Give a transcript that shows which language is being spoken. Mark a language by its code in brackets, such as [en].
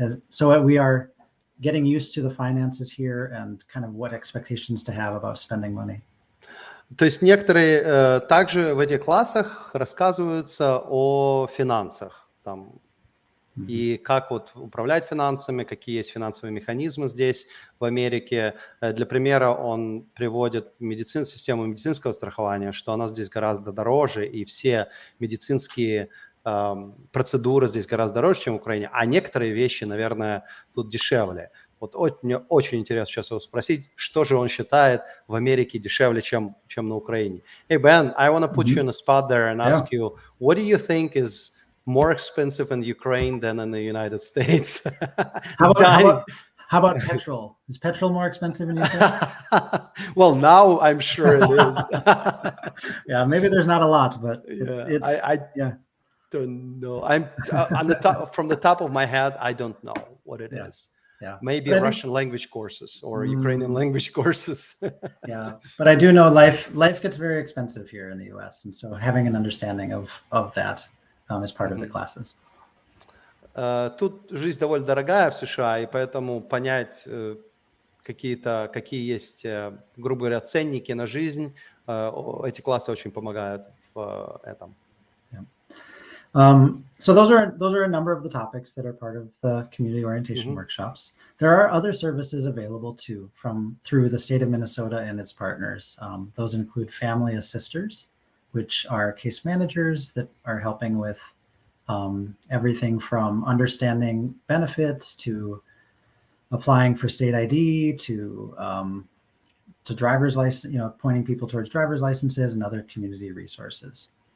[en] So we are getting used to the finances here and kind of what expectations to have about spending money. [ru] То есть некоторые также в этих классах рассказываются о финансах там, и как вот управлять финансами, какие есть финансовые механизмы здесь в Америке. Для примера он приводит систему медицинского страхования, что она здесь гораздо дороже, и все медицинские процедуры здесь гораздо дороже, чем в Украине, а некоторые вещи, наверное, тут дешевле. Вот мне очень интересно сейчас его спросить, что же он считает в Америке дешевле, чем на Украине. [en] Hey, Ben, I want to put you on the spot there and ask you, what do you think is more expensive in Ukraine than in the United States? How about petrol? Is petrol more expensive in Ukraine? Well, now I'm sure it is. Yeah, maybe there's not a lot, but I don't know. I'm on the top, from the top of my head, I don't know what it is. Yeah. Maybe Russian language courses or Ukrainian language courses. Yeah, but I do know life gets very expensive here in the US, and so having an understanding of that is part of the classes. [ru] Тут жизнь довольно дорогая в США, и поэтому понять какие есть, грубо говоря, ценники на жизнь, эти классы очень помогают в этом. [en] So those are a number of the topics that are part of the community orientation workshops. There are other services available too through the state of Minnesota and its partners. Those include family assisters, which are case managers that are helping with everything from understanding benefits to applying for state ID to driver's license, pointing people towards driver's licenses and other community resources.